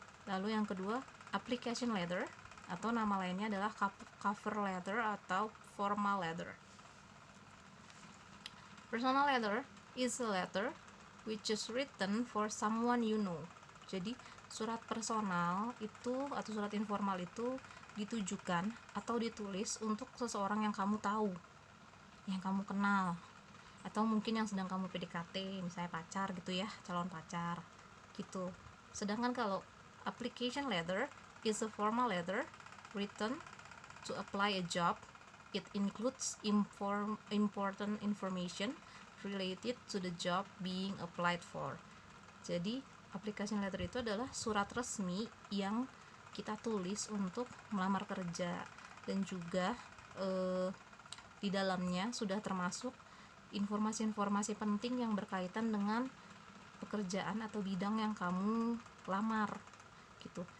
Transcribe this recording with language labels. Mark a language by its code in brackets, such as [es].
[id] Lalu yang kedua, application letter atau nama lainnya adalah cover letter atau formal letter. [en] Personal letter is a letter which is written for someone you know. [id] Jadi surat personal itu atau surat informal itu ditujukan atau ditulis untuk seseorang yang kamu tahu, yang kamu kenal, atau mungkin yang sedang kamu PDKT, misalnya pacar gitu ya, calon pacar gitu. Sedangkan kalau [en] application letter is a formal letter written to apply a job. It includes important information related to the job being applied for. [id] Jadi application letter itu adalah surat resmi yang kita tulis untuk melamar kerja, dan juga di dalamnya sudah termasuk informasi-informasi penting yang berkaitan dengan pekerjaan atau bidang yang kamu lamar gitu.